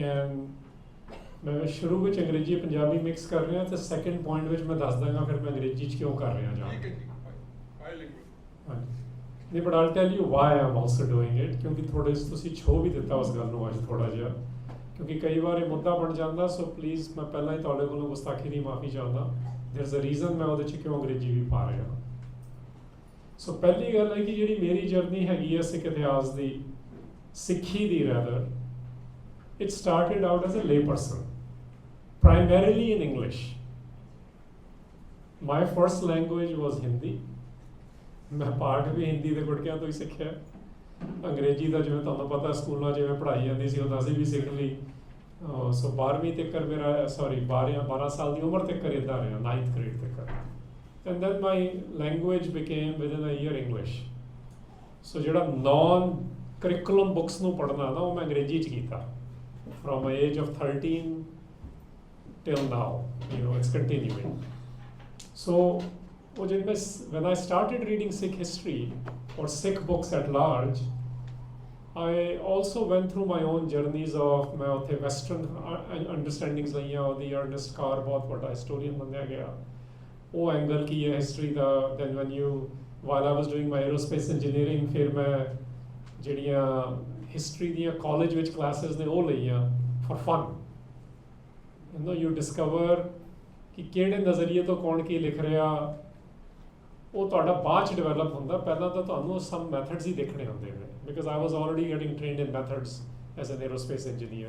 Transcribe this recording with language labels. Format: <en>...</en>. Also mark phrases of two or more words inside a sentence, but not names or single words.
<pa>ਐਂਡ ਮੈਂ ਸ਼ੁਰੂ ਵਿੱਚ ਅੰਗਰੇਜ਼ੀ ਪੰਜਾਬੀ ਮਿਕਸ ਕਰ ਰਿਹਾ ਅਤੇ</pa> <en>second point</en> <pa>ਵਿੱਚ ਮੈਂ ਦੱਸ ਦਾਂਗਾ ਫਿਰ ਮੈਂ ਅੰਗਰੇਜ਼ੀ 'ਚ ਕਿਉਂ ਕਰ ਰਿਹਾ ਜਾਂ ਹਾਂਜੀ ਨਹੀਂ,</pa> <en>but I'll tell you why I'm also doing it,</en> <pa>ਕਿਉਂਕਿ ਥੋੜ੍ਹੇ ਤੁਸੀਂ ਛੋ ਵੀ ਦਿੱਤਾ ਉਸ ਗੱਲ ਨੂੰ ਅੱਜ ਥੋੜ੍ਹਾ ਜਿਹਾ, ਕਿਉਂਕਿ ਕਈ ਵਾਰ ਇਹ ਮੁੱਦਾ ਬਣ ਜਾਂਦਾ।</pa> <en>so please</en> <pa>ਮੈਂ ਪਹਿਲਾਂ ਹੀ ਤੁਹਾਡੇ ਕੋਲੋਂ ਗੁਸਤਾਖੀ ਦੀ ਮਾਫੀ ਚਾਹੁੰਦਾ।</pa> <en>there is a reason</en> <pa>ਮੈਂ ਉਹਦੇ 'ਚ ਕਿਉਂ ਅੰਗਰੇਜ਼ੀ ਵੀ ਪਾ ਰਿਹਾ। ਸੋ ਪਹਿਲੀ ਗੱਲ ਹੈ ਕਿ ਜਿਹੜੀ ਮੇਰੀ ਜਰਨੀ ਹੈਗੀ ਹੈ ਸਿੱਖ ਇਤਿਹਾਸ ਦੀ, ਸਿੱਖੀ ਦੀ ਰੈਦਰ,</pa> <en>it started out as a lay person, primarily in English. My first language was Hindi.</en> <pa>ਮੈਂ ਪਾਠ ਵੀ ਹਿੰਦੀ ਦੇ ਗੁਟਕਿਆਂ ਤੋਂ ਹੀ ਸਿੱਖਿਆ। ਅੰਗਰੇਜ਼ੀ ਦਾ ਜਿਵੇਂ ਤੁਹਾਨੂੰ ਪਤਾ ਸਕੂਲਾਂ ਜਿਵੇਂ ਪੜ੍ਹਾਈ ਜਾਂਦੀ ਸੀ ਉਹ ਅਸੀਂ ਵੀ ਸਿੱਖ ਲਈ। ਸੋ 12ਵੀਂ ਤੱਕ ਮੇਰਾ 12 ਸਾਲ ਦੀ ਉਮਰ ਤੱਕ ਇੱਦਾਂ ਰਿਹਾ,</pa> <en>9th grade</en> <pa>ਤੱਕ।</pa> <en>and then my language became within a year English.</en> <pa>ਸੋ ਜਿਹੜਾ</pa> <en>non curriculum books</en> <pa>ਨੂੰ ਪੜ੍ਹਨਾ ਨਾ ਉਹ ਮੈਂ ਅੰਗਰੇਜ਼ੀ 'ਚ ਕੀਤਾ।</pa> <en>From the age of 13 till now, it's continuing. So, when I started reading Sikh history or Sikh books at large, I also went through my own journeys of</en> <pa>ਮੈਂ ਉੱਥੇ</pa> <en>Western understandings लईयां, the Ernest Carr</en> <pa>ਬਹੁਤ ਬੜਾ</pa> <en>historian</en> <pa>ਬਣਿਆ ਗਿਆ,</pa> <en>वो angle</en> <pa>ਕੀ ਹੈ</pa> <en>history दा। Then while I was doing my aerospace engineering,</en> <pa>ਫਿਰ ਮੈਂ ਜਿਹੜੀਆਂ ਹਿਸਟਰੀ ਦੀਆਂ ਕਾਲਜ ਵਿੱਚ ਕਲਾਸਿਸ ਨੇ ਉਹ ਲਈਆਂ</pa> <en>for fun. you discover</en> <pa>ਕਿ ਕਿਹੜੇ ਨਜ਼ਰੀਏ ਤੋਂ ਕੌਣ ਕੀ ਲਿਖ ਰਿਹਾ, ਉਹ ਤੁਹਾਡਾ ਬਾਅਦ 'ਚ ਡਿਵੈਲਪ ਹੁੰਦਾ। ਪਹਿਲਾਂ ਤਾਂ ਤੁਹਾਨੂੰ</pa> <en>some methods</en> <pa>ਹੀ ਦੇਖਣੇ ਹੁੰਦੇ ਨੇ,</pa> <en>because I was already getting trained in methods as an aerospace engineer.</en>